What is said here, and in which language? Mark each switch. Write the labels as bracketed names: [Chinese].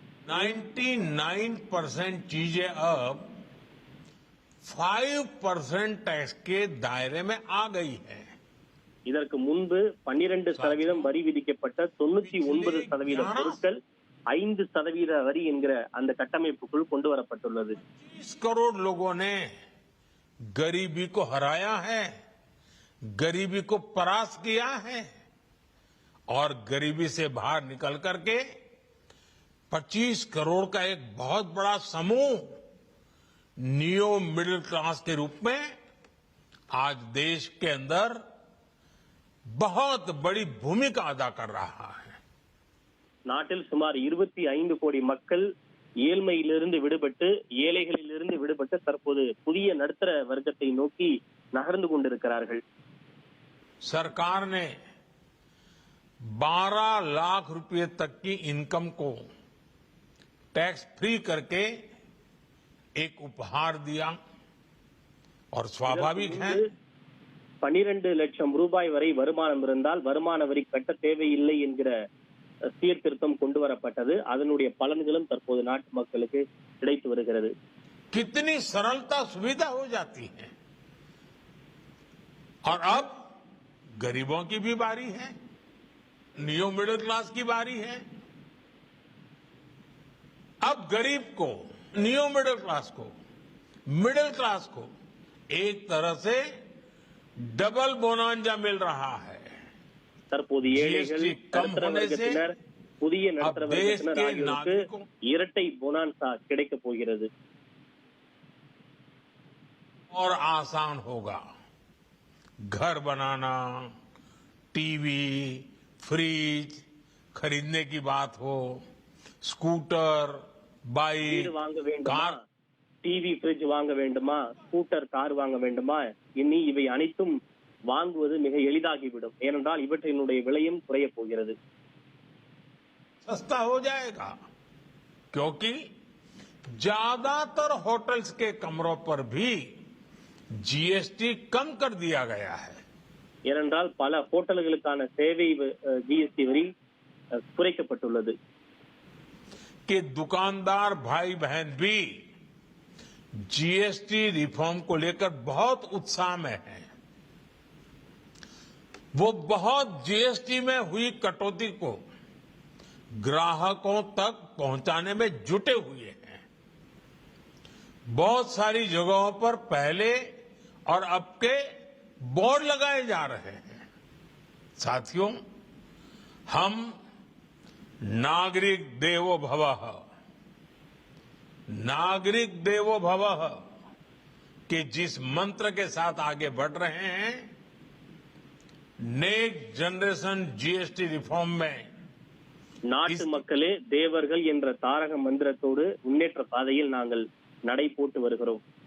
[Hindi] 99% चीजें अब 5% टैक्स के दायरे में आ गई है। [Tamil] இதற்கு முன்பு 12% வரி விதிக்கப்பட்ட 99% பொருட்கள் 5% வரி என்கிற அந்த கட்டமைப்புக்குள் கொண்டு வரப்பட்டுள்ளது। [Hindi] 30 करोड़ लोगों ने गरीबी को हराया है, गरीबी को परास्त किया है और गरीबी से बाहर निकल करके 25 करोड़ का एक बहुत बड़ा समूह नियो मिडिल क्लास के रूप में आज देश के अंदर बहुत बड़ी भूमिका अदा कर रहा है। [Tamil] நாட்டில் சுமார் 25 கோடி மக்கள் ஏழ்மையிலிருந்து விடுபட்டு ஏழைகளிலிருந்து விடுபட்டு தற்போது புதிய நடுத்தர வர்க்கத்தை நோக்கி நகர்ந்து கொண்டிருக்கிறார்கள்। [Hindi] सरकार ने 12 लाख रुपए तक की इनकम को टैक्स फ्री करके एक उपहार दिया और स्वाभाविक है [Tamil] 12 லட்சம் ரூபாய் வரை வருமானம் இருந்தால் வருமான வரி கட்ட தேவையில்லை என்கிற சீர்திருத்தம் கொண்டு வரப்பட்டது। அதனுடைய பலன்களும் தற்போது நாட்டு மக்களுக்கு கிடைத்து வருகிறது। [Hindi] कितनी सरलता सुविधा हो जाती है और अब गरीबों की भी बारी है, नियो मिडिल क्लास की बारी है। अब गरीब को, नियो मिडिल क्लास को एक तरह से डबल बोनांजा मिल रहा है। [Tamil] தற்போது ஏழைகள் நடுத்தர வர்க்கத்தினர் புதிய நடுத்தர வர்க்கத்தினர் ஆகியோருக்கு இரட்டை போனான்சா கிடைக்க போகிறது। [Hindi] और आसान होगा घर बनाना, टीवी, फ्रिज खरीदने की बात हो, स्कूटर, बाइक, [Tamil] வாங்க வேண்டுமா, [Hindi] कार, [Tamil] டிவி ஃப்ரிட்ஜ் வாங்க வேண்டுமா, ஸ்கூட்டர் கார் வாங்க வேண்டுமா, இனி இவை அனைத்தும் வாங்குவது மிக எளிதாகிவிடும்। ஏனென்றால் இவற்றினுடைய விலையும் குறைய போகிறது। [Hindi] सस्ता हो जाएगा क्योंकि ज्यादातर होटल्स के कमरों पर भी जीएसटी कम कर दिया गया है। [Tamil] ஏனென்றால் பல ஹோட்டல்களுக்கான சேவை ஜிஎஸ்டி வரி குறைக்கப்பட்டுள்ளது। [Hindi] कि दुकानदार भाई बहन भी जीएसटी रिफॉर्म को लेकर बहुत उत्साह में हैं। वो बहुत जीएसटी में हुई कटौती को ग्राहकों तक पहुंचाने में जुटे हुए हैं। बहुत सारी जगहों पर पहले और अब के बोर्ड लगाए जा रहे हैं। साथियों, हम नागरिक देवो भवः के जिस मंत्र के साथ आगे बढ़ रहे हैं, नेक्स्ट जनरेशन जीएसटी रिफॉर्म में [Tamil] நாட்டு மக்களே தேவர்கள் என்ற தாரக மந்திரத்தோடு முன்னேற்ற பாதையில் நாங்கள் நடை போட்டு வருகிறோம்।